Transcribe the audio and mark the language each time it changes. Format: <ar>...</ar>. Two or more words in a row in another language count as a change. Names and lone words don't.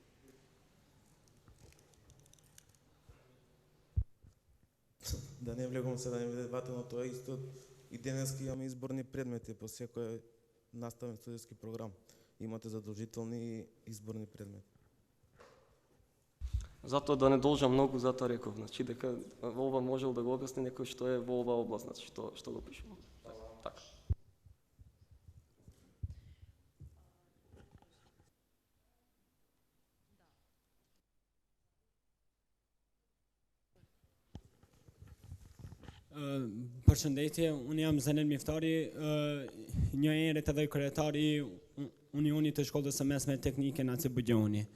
<mk>Да не влегувам се да не биде дебата, но тоа е исто и денеска имаме изборни предмети по секој наставен студиски програм. Имате задолжителни изборни предмети. Затоа да не должам многу, затоа реков, значи дека во ова можел да го објасни некој што е во оваа област, значи што го пишува. Така.</mk> <sq>Përshëndetje, unë jam Zenel Miftari, një herët edhe kryetari i Unionit të Shkollës së Mesme Teknike Naci Bugjoni.</sq>